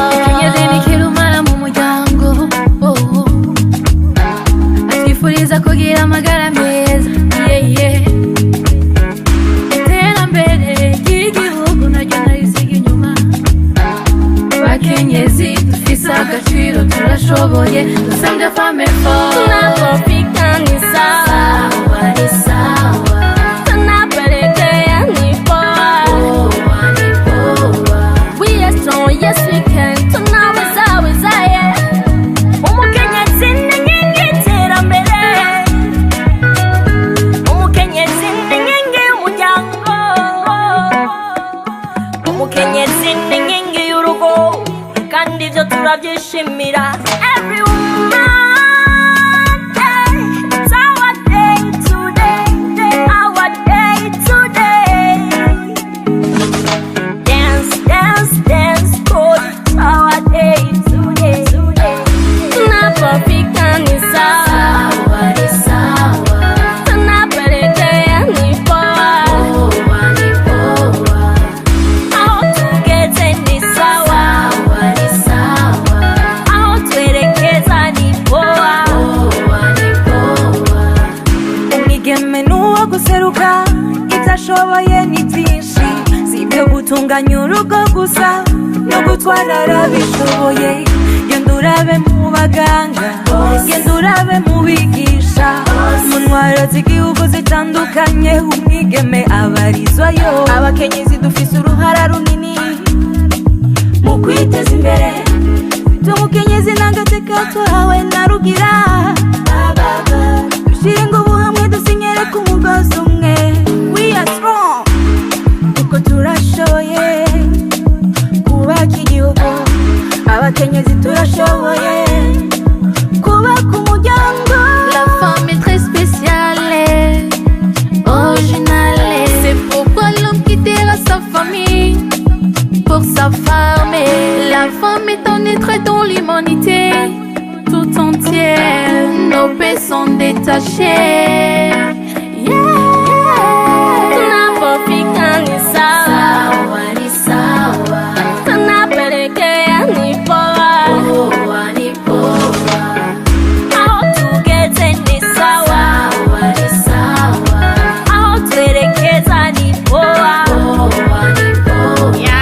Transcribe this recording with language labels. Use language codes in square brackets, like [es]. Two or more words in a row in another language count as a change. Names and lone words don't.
[rn] Mukenyezi ni kirumara mu muryango, atwifuriza kugira amagara meza, iterambere ry'igihugu naryo narisiga inyuma. Bakenyezi dufise agaciro turashoboye, dusabye [fr] femme fort, [sw] tunapofika ni sawa ni sawa, tunapelekea ni poa ni poa. [en] We are strong, yes we can, [sw] tunaweza wezaye. [rn] Umukenyezi ni nyingi iterambere, umukenyezi ni nyingi umuryango, umukenyezi ni nyingi y'urugo, kandi ivyo turavyishimira. [en] Every woman, it's our day today, our day today. Dance, dance, dance, cause it's our day today. [sw] Tunapofika ni sawa ni sawa, tunapelekea ni poa ni poa. [rn] Aho tugeze [sw] ni sawa ni sawa, [rn] aho twerekeza [sw] ni poa ni poa. [rn] Umwigeme n'uwo guseruka, ivyo ashoboye ni vyinshi, si ibyo gutunganya urugo gusa no gutwara arabishoboye. Genda urabe mu baganga, genda urabe mu bigisha, mu ntwaro z'igihugu zitandukanye umwigeme abarizwayo. Abakenyezi dufise uruhara runini mu kwiteza imbere, tumukenyezi n'agateka twahawe na rugira. Dushinga ubu hamwe dusinyere ku mugozi umwe. [en] We are strong, [rn] kuko turashoboye kubaka igihugu. Abakenyezi turashoboye kubaka umuryango. [fr] La femme est très spéciale, originale. C'est pourquoi l'homme quittera sa famille pour sa femme. La femme est un être dans l'humanité tout entière. Nos paix sont détachées. [sw] Tunapofika ni sawa ni sawa, tunapelekea ni poa ni poa. [rn] Aho tugeze [sw] ni sawa ni sawa, [rn] aho twerekeza [sw] ni poa ni poa.